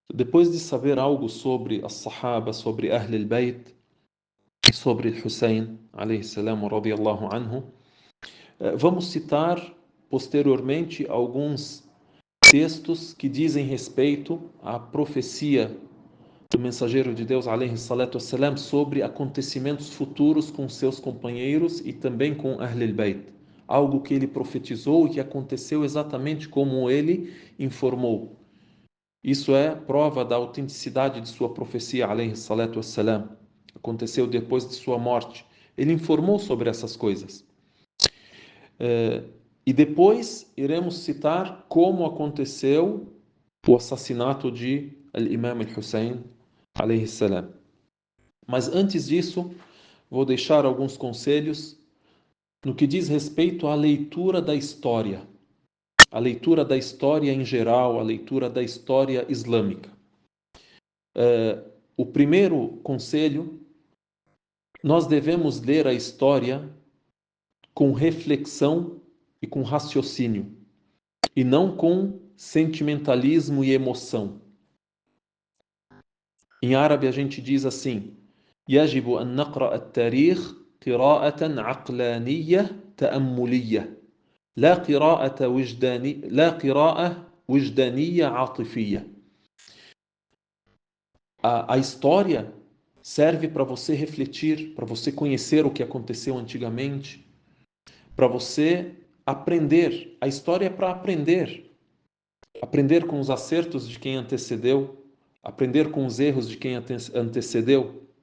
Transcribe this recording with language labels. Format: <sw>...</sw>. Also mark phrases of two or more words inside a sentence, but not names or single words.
<pt>Depois de saber algo sobre as Sahaba, sobre</pt> <ar>أهل البيت,</ar> <pt>sobre Hussein,</pt> <ar>عليه السلام, رضي الله عنه,</ar> <pt>vamos citar posteriormente alguns textos que dizem respeito à profecia do mensageiro de Deus,</pt> <ar>عليه الصلاة والسلام,</ar> <pt>sobre acontecimentos futuros com seus companheiros e também com</pt> <ar>أهل البيت.</ar> <pt>Algo que ele profetizou e que aconteceu exatamente como ele informou. Isso é prova da autenticidade de sua profecia,</pt> <ar>عليه الصلاة والسلام.</ar> <pt>Aconteceu depois de sua morte. Ele informou sobre essas coisas. E depois iremos citar como aconteceu o assassinato de Al-Imam al-Hussein,</pt> <ar>عليه السلام.</ar> <pt>Mas antes disso, vou deixar alguns conselhos no que diz respeito à leitura da história. A leitura da história em geral, a leitura da história islâmica. O primeiro conselho, nós devemos ler a história com reflexão e com raciocínio, e não com sentimentalismo e emoção. Em árabe a gente diz assim:</pt> <ar>يجب أن نقرأ التاريخ قراءة عقلانية تأملية لا قراءة وجدانية عاطفية.</ar> <pt>A história serve para você refletir, para você conhecer o que aconteceu antigamente, para você aprender. A história é para aprender. Aprender com os acertos de quem antecedeu, aprender com os erros de quem antecedeu.</pt>